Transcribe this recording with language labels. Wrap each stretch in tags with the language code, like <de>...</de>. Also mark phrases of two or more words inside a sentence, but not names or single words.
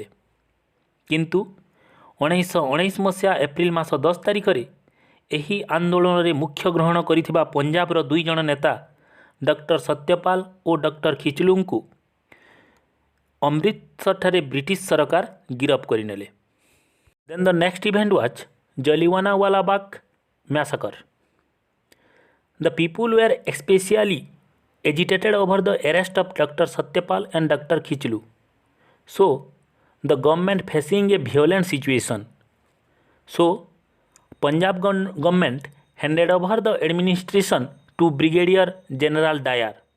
<or>କିନ୍ତୁ 1919 ମସିହା ଏପ୍ରିଲ ମାସ 10 ତାରିଖରେ ଏହି ଆନ୍ଦୋଳନରେ ମୁଖ୍ୟ ଗ୍ରହଣ କରିଥିବା ପଞ୍ଜାବର 2 ଜଣ ନେତା ଡକ୍ଟର ସତ୍ୟପାଲ ଓ ଡକ୍ଟର ଖିଚଲୁଙ୍କୁ ଅମୃତସରଠାରେ ବ୍ରିଟିଶ ସରକାର ଗିରଫ କରିନେଲେ।</or> <en>then the next event was Jallianwala Bagh massacre. the people were especially agitated over the arrest of Dr. Satyapal and Dr. Khichlu. So, the government facing a violent situation. So, Punjab government handed over the administration to Brigadier General Dyer.</en>